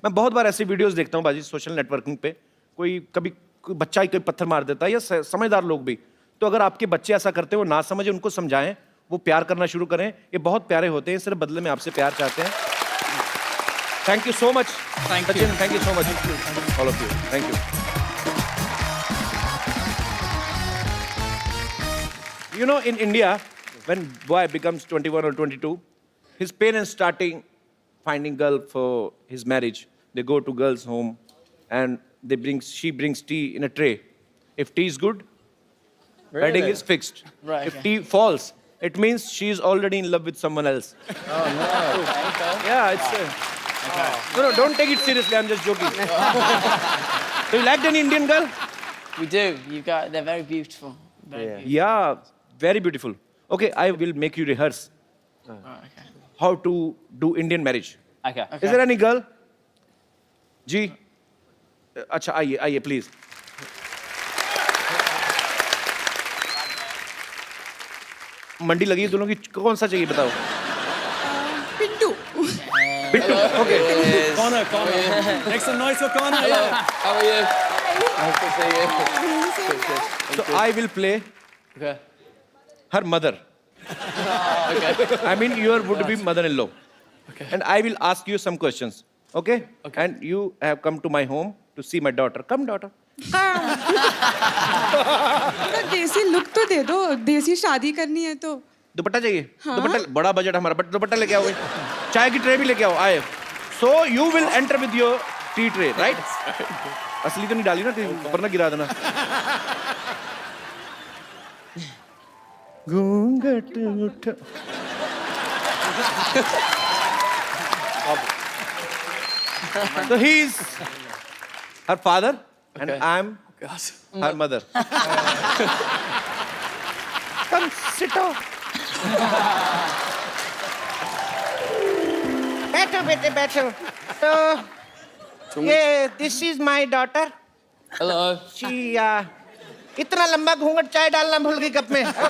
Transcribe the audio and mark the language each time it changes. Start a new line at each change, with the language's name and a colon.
Hindi: मैं बहुत बार ऐसी वीडियोस देखता हूँ बाजी सोशल नेटवर्किंग पे कोई कभी कोई बच्चा ही कोई पत्थर मार देता है या समझदार लोग भी तो अगर आपके बच्चे ऐसा करते हैं वो ना समझे उनको समझाएं वो प्यार करना शुरू करें ये बहुत प्यारे होते हैं सिर्फ बदले में आपसे प्यार चाहते हैं
English: Thank you so much Thank you. Thank you so much all of you thank you You know, in India, when boy becomes 21 or 22, his parents starting finding girl for his marriage. They go to girl's home, and she brings tea in a tray. If tea is good, wedding is fixed. Right, If okay. tea falls, it means she is already in love with someone else. Oh no. Yeah, it's. No, don't take it seriously. I'm just joking. Do you like any Indian girl? We do. They're very beautiful. Yeah, very beautiful. Okay, I will make you rehearse how to do Indian marriage. Okay. Is there any girl?
Hindi: जी अच्छा आइए आइए please मंडी लगी है दोनों की कौन सा चाहिए बताओ Pintu Bittu okay
English: Connor. Make some noise for Connor. Yeah. How are you? Nice to see you. so I will play Okay. her mother Okay. I mean your would be mother-in-law and I will ask you some questions okay and you have come to my home to see my daughter come daughter
Hindi: देसी look तो दे दो देसी शादी करनी है तो दुपट्टा चाहिए दुपट्टा बड़ा बजट हमारा बट दुपट्टा लेके आओ चाय की ट्रे भी लेके आओ
English: आए so you will enter with your tea tray right
Hindi: असली तो नहीं डाली ना ऊपर ना गिरा देना घूंघट उठ
English: So he's her father, and I'm her mother. Come sit down.
Hindi: बैठो बेटे बैठो.
English: So ये this is my daughter. Hello.
Hindi: She इतना लंबा घूंघट चाय डालना भूल गई कप में.